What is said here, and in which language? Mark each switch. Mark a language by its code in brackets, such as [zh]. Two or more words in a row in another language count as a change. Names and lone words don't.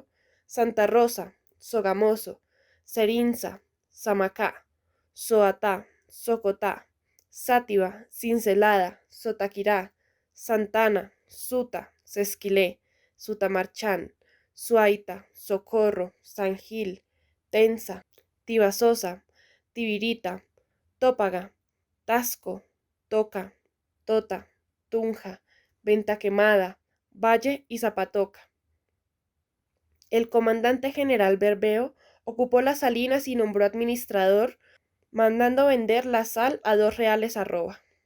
[es] Santa Rosa, Sogamoso, Cerinza, Samacá, Soatá, Socotá, Sátiva, Cincelada, Sotaquirá, Santana, Suta, Sesquilé, Sutamarchán, Suaita, Socorro, San Gil, Tensa, Tibasosa, Tibirita, Tópaga, Tasco, Toca, Tota, Tunja, Venta Quemada, Valle y Zapatoca. El comandante general Berbeo ocupó las salinas y nombró administrador, mandando vender la sal a 2 reales arroba.